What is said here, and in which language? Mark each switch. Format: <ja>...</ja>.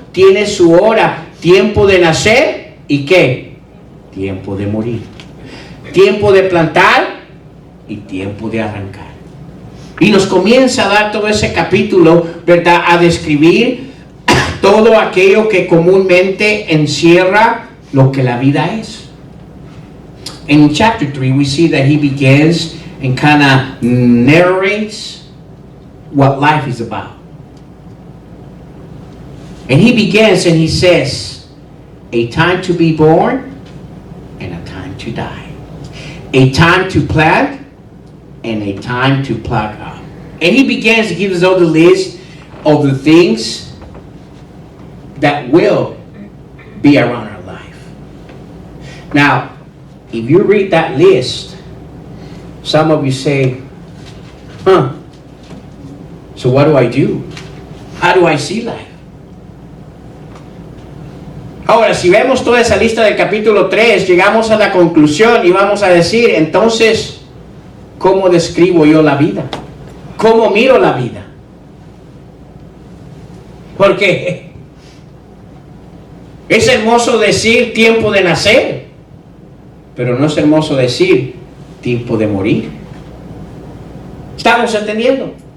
<es>tiene su hora, tiempo de nacer y ¿qué? Tiempo de morir. Tiempo de plantar y tiempo de arrancar. Y nos comienza a dar todo ese capítulo, ¿verdad? A describir todo aquello que comúnmente encierra lo que la vida es.</es> <en>In chapter 3, we see that he begins and kind of narrates what life is about. And he begins and he says, a time to be born and a time to die. A time to plant and a time to pluck up. And he begins to give us all the list of the things that will be around our life. Now, if you read that list, some of you say, so what do I do? How do I see life?</en> <es>Ahora, si vemos toda esa lista del capítulo 3, llegamos a la conclusión y vamos a decir, entonces, ¿cómo describo yo la vida? ¿Cómo miro la vida? Porque es hermoso decir tiempo de nacer, pero no es hermoso decir tiempo de morir. ¿Estamos entendiendo?</es>